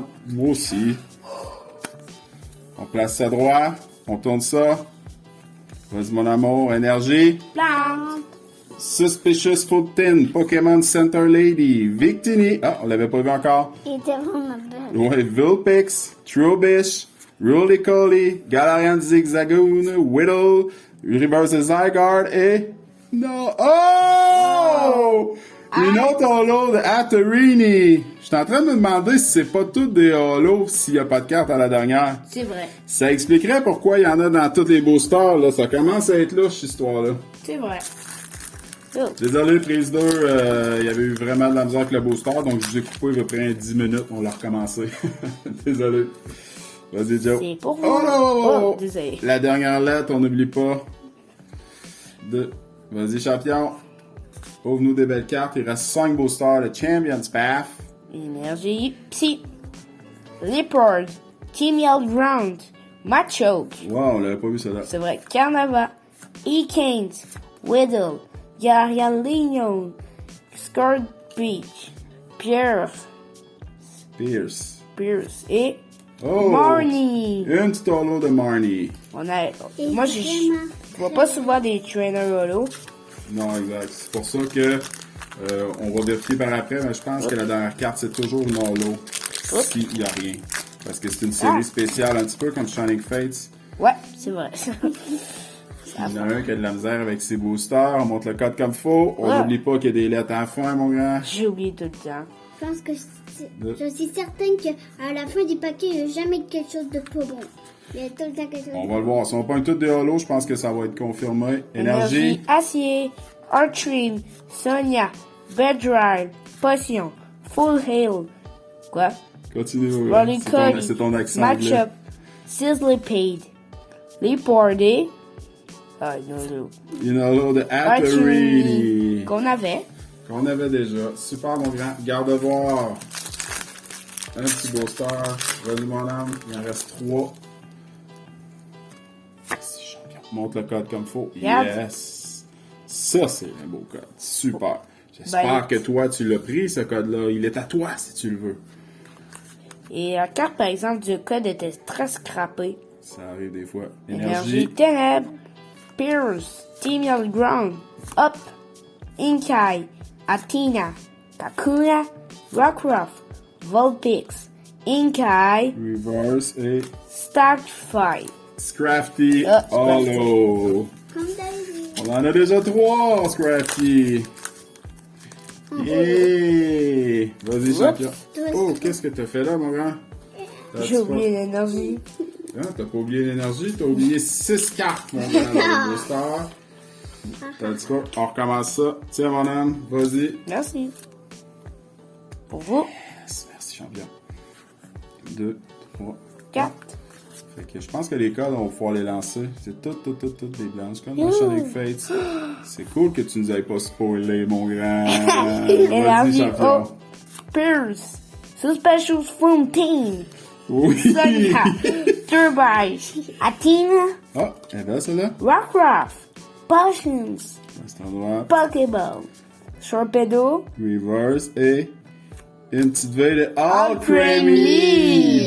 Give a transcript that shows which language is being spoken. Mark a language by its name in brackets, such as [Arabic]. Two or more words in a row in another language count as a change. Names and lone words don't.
[French] Moi aussi. On place ça droit. On tourne ça. Vas-y, mon amour. Énergie. Plante. Suspicious Food Tin. Pokémon Center Lady. Victini. Ah, on l'avait pas vu encore. Il était vraiment belle. Ouais, Vulpix. Trubbish. Roly-Coly. Galarian Zigzagoon. Whittle. Reverse Zygarde et... Non! Oh! Une autre holo de Hatterini. Je suis en train de me demander si c'est pas toutes des holos s'il n'y a pas de carte à la dernière. C'est vrai. Ça expliquerait pourquoi il y en a dans tous les boosters, là. Ça commence à être louche, cette histoire-là. C'est vrai. Oh. Désolé, prise 2, il y avait eu vraiment de la misère avec le booster, donc je vous ai coupé à peu près 10 minutes, on l'a recommencé. Désolé. Vas-y, Joe. C'est pour vous. Oh non! Oh, désolé. La dernière lettre, on n'oublie pas. Vas-y, champion. Ouvre-nous des belles cartes. Il reste 5 boosters. Le Champions Path. Énergie. Psy. Leopard. Team Yell Ground. Machoke. Wow, on l'avait pas vu, celle-là. C'est vrai. Carnava. E-Canes. Whittle. Yarlion. Scored Beach. Pierce. Pierce. Et Oh! Marnie. Une petite holo de Marnie. On a. Et Moi, vraiment je vois pas souvent des trainers holo. Non, exact. C'est pour ça que on va vérifier par après, mais je pense que la dernière carte, c'est toujours une holo. S'il n'y a rien. Parce que c'est une série spéciale, un petit peu comme Shining Fates. Ouais, c'est vrai. Il y en a un qui a de la misère avec ses boosters. On monte le code comme faut. On Ouais. n'oublie pas qu'il y a des lettres à la fin, mon grand. J'ai oublié tout le temps. Je pense que je suis certaine qu'à la fin du paquet, il n'y a jamais quelque chose de pas bon. Il y a tout le temps quelque chose On de va le voir. Si on pointe toutes des holos, je pense que ça va être confirmé. Énergie. Énergie. Acier. Artrim. Sonia. Bedride. Potion. Full Hail. Quoi? Continue. Rolly Cody. C'est ton accent anglais. Matchup. Sizzlipede. Leopardé. Ah, non. Une holo de Artrim. Hatterini. Qu'on avait. Qu'on avait déjà. Super, mon grand. Garde voir. Un petit booster. Vas-y, mon âme. Il en reste 3. Monte le code comme faut. Regarde. Yes. Ça, c'est un beau code. Super. J'espère Ben, que toi, tu l'as pris, ce code-là. Il est à toi, si tu le veux. Et la carte, par exemple, du code était très scrappée. Ça arrive des fois. Énergie. Énergie. Ténèbres. Pierce. Team Yell Ground. Up. Inkai. Athena. Kakuna. Rockruff. Vulpix. Inkai. Reverse et Starfire. Scrafty. Ah, Holo. comme d'habitude. On en a déjà 3, Scrafty. Yeah! Vas-y, champion. Oh, qu'est-ce que t'as fait là, mon grand? J'ai oublié l'énergie. Hein, t'as pas oublié l'énergie, t'as oublié 6 cartes, mon grand, dans le booster. T'as dit quoi? On recommence ça. Tiens, mon âme, vas-y. Merci. Pour vous. Yes, merci, champion. 2, 3, 4. Fait que je pense que les codes, on va pouvoir les lancer. C'est toutes des blanches, comme dans Shining Fates. C'est cool que tu nous aies pas spoilé, mon grand. Vas-y, Énergie. champion. Oh. Pierce. Suspicious Foam Team. Oui! Sonia. Turbine. Athena. Ah, elle est belle, celle-là? Rockruff. Potions. À cet endroit. Pokéball. Torpedo. Reverse et une petite veille de All Creamy.